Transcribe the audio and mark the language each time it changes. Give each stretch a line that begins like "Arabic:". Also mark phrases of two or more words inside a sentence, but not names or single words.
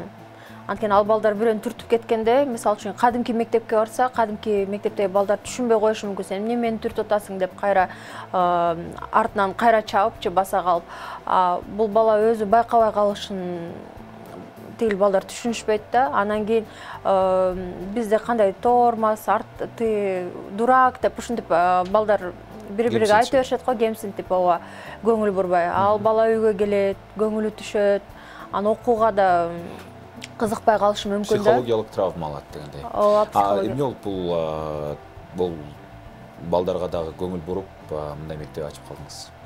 Kyrgyz: Анткени ал балдар бирөөнү түртүп кеткенде, мисалы үчүн кадимки мектепке барса, кадимки мектептеги балдар түшүнбөй коюшу мүмкүн. Сен эмне мени түртүп атасың деп кайра артынан кайра чабып же баса калып. Бул бала өзү байкабай калышын тигил балдар түшүнүшпөйт да. Анан кийин бизде кандай тормоз,
Russian: ты дурак
Kyrgyz: деп ушинтип балдар бири-бириге айта беришет го, кемсинтип, ооба, көңүл бурбай. Ал бала үйгө келет, көңүлү түшөт, анан окууга да кызыкпай калышы мүмкүн да. Психологиялык травма алат дегендей. Эмне болуп бул балдарга дагы көңүл буруп мындай мектеп ачып калдыңыз?